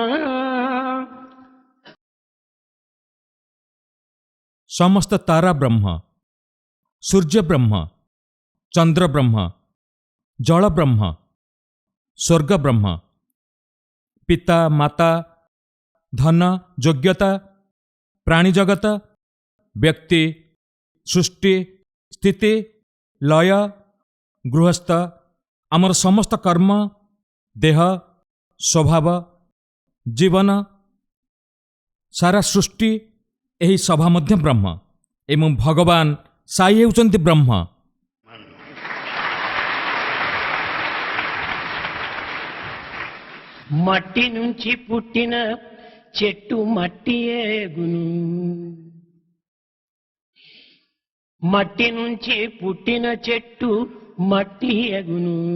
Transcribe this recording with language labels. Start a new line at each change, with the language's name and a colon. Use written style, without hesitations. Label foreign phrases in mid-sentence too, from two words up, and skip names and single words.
Telugu: సమస్త తారా బ్రహ్మ, సూర్య బ్రహ్మ, చంద్ర బ్రహ్మ, జళ బ్రహ్మ, స్వర్గ బ్రహ్మ. పిత మాతా,
Odia: ଧନ, ଯୋଗ୍ୟତା, ପ୍ରାଣୀ ଜଗତ, ବ୍ୟକ୍ତି, ସୃଷ୍ଟି, ସ୍ଥିତି, ଲୟ, ଗୃହସ୍ଥ, ଆମର ସମସ୍ତ କର୍ମ, ଦେହ, ସ୍ୱଭାବ, ଜୀବନ, ସାରା ସୃଷ୍ଟି, ଏହି ସଭା ମଧ୍ୟ ବ୍ରହ୍ମ ଏବଂ ଭଗବାନ ସାଇ ହେଉଛନ୍ତି ବ୍ରହ୍ମ।
Telugu: మట్టి నుంచి పుట్టిన చెట్టు మట్టియేగును, మట్టి నుంచి పుట్టిన చెట్టు మట్టి ఎగును.